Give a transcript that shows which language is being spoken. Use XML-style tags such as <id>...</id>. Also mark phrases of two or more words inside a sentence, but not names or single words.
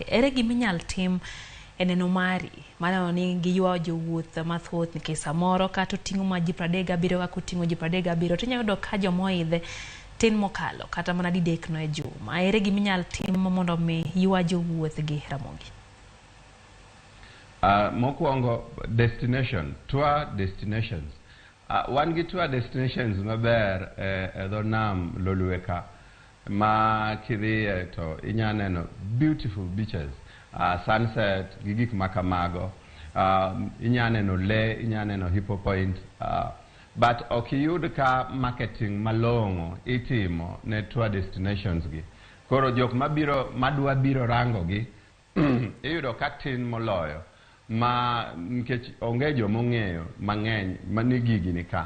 <luo>Ere gima inyal tim e neno mari mano ni giywa jowuoth mathoth nikech samoro kata oting'o ma ji 37 ka oting'o ji 37 tinyalo yudo ka jomoidhe tin mokalo kata mana didek no e juma. Ere gima inyal tim mondo mi ywa jowuoth gi Ramogi?</luo> <en>Mokwongo destination, tour destinations.</en> <luo>One gi</luo> <en>tour destinations</en> <luo>maber dhoo Nam Lolwe ka ma kidhiye to inyaneno</luo> <en>beautiful beaches,</en> <luo>sunset gi gik makamago, inyaneno lee, inyaneno hippo point, but okiyud ka marketing malongo itimo ne</luo> <en>tour destinations</en> <luo>gi. Koro jok madwa biro rango gi iyudo ka tin moloyo ma nkech onge jomong'eyo mang'eny mani gigi ni ka.</luo>